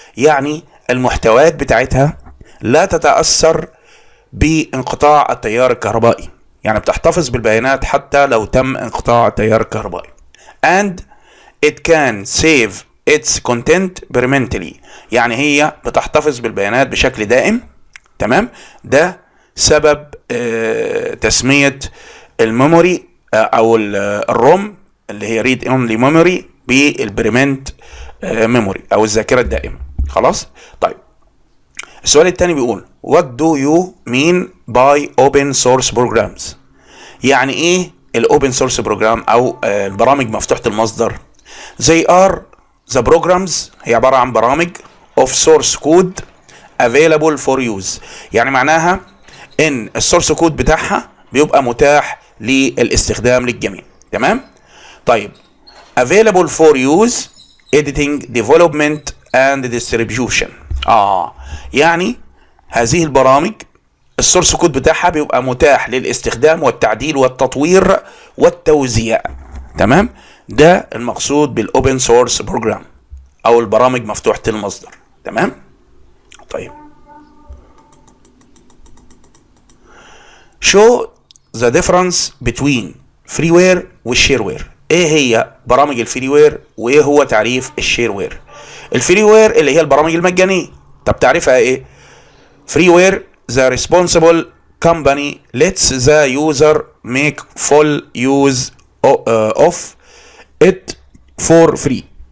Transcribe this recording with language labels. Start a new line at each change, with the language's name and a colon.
Arabic: يعني المحتويات بتاعتها لا تتأثر بانقطاع التيار الكهربائي، يعني بتحتفظ بالبيانات حتى لو تم انقطاع التيار الكهربائي.
English: and it can save its content permanently،
Arabic: يعني هي بتحتفظ بالبيانات بشكل دائم. تمام. ده سبب تسمية الميموري او الروم اللي هي read only memory بالبريمنت ميموري او الذاكرة الدائمة. خلاص. طيب، السؤال الثاني بيقول
English: what do you mean by open source programs؟
Arabic: يعني ايه الاوبن سورس بروجرام او البرامج مفتوحة المصدر؟
English: they are the programs،
Arabic: هي عبارة عن برامج
English: of source code available for use.
Arabic: يعني معناها ان السورس كود بتاعها بيبقى متاح للاستخدام للجميع. تمام.
English: طيب، available for use editing development and distribution.
Arabic: يعني هذه البرامج السورس كود بتاعها بيبقى متاح للاستخدام والتعديل والتطوير والتوزيع. تمام. ده المقصود بالاوبن سورس بروجرام او البرامج مفتوحة المصدر. تمام. طيب،
English: show the difference between freeware والشيروير.
Arabic: ايه هي برامج الفريوير وايه هو تعريف الشيروير؟ الفريوير اللي هي البرامج المجانية. طب تعريفها ايه؟
English: freeware the responsible company lets the user make full use of it for free.